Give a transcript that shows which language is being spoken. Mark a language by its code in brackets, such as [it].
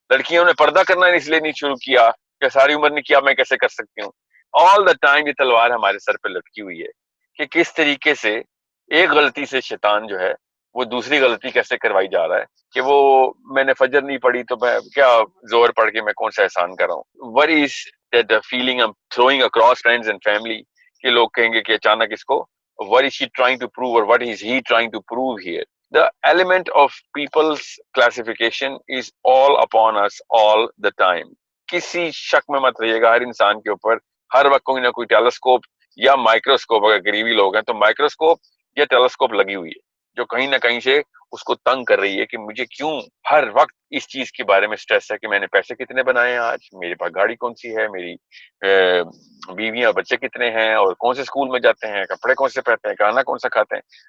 [ur] لڑکیوں نے پردہ کرنا اس لیے نہیں شروع کیا کہ ساری عمر نے کیا, میں کیسے کر سکتی ہوں. [en] all the time [ur] یہ تلوار ہمارے سر پہ لٹکی ہوئی ہے کہ کس طریقے سے ایک غلطی سے شیطان جو ہے وہ دوسری غلطی کیسے کروائی جا رہا ہے کہ وہ میں نے فجر نہیں پڑھی تو میں کیا زور پڑھ کے میں کون سا احسان کر رہا ہوں. [en] What is that feeling I'm throwing across friends and family [ur] کہ لوگ کہیں گے کہ اچانک اس کو [en] what is she trying to prove or what is he trying to prove here. The element of people's classification is all upon us all the time. [ur] کسی شک میں مت رہیے گا, ہر انسان کے اوپر ہر وقت کوئی نہ کوئی ٹیلیسکوپ یا مائکروسکوپ, اگر غریبی لوگ ہیں تو مائکروسکوپ یا ٹیلیسکوپ لگی ہوئی ہے جو کہیں نہ کہیں سے اس کو تنگ کر رہی ہے کہ مجھے کیوں ہر وقت اس چیز کے بارے میں سٹریس ہے کہ میں نے پیسے کتنے بنائے ہیں آج, میرے پاس گاڑی کون سی ہے, میری بیویاں بچے کتنے ہیں, اور کون سے اسکول میں جاتے ہیں, کپڑے کون سے پہنتے ہیں, کھانا کون سا کھاتے ہیں.